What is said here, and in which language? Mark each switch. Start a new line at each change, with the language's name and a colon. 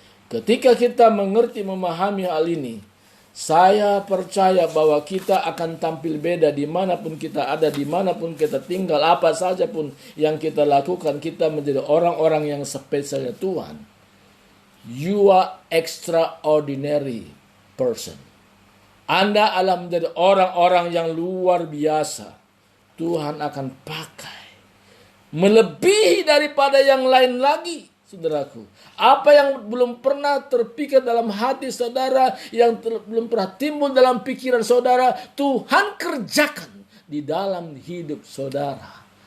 Indonesian: Ketika kita mengerti, memahami hal ini, saya percaya bahwa kita akan tampil beda dimanapun kita ada, dimanapun kita tinggal, apa saja pun yang kita lakukan, kita menjadi orang-orang yang spesialnya Tuhan.
English: You are extraordinary person.
Indonesian: Anda adalah menjadi orang-orang yang luar biasa. Tuhan akan pakai melebihi daripada yang lain lagi. Saudaraku, apa yang belum pernah terpikir dalam hati saudara, yang belum pernah timbul dalam pikiran saudara, Tuhan kerjakan di dalam hidup saudara.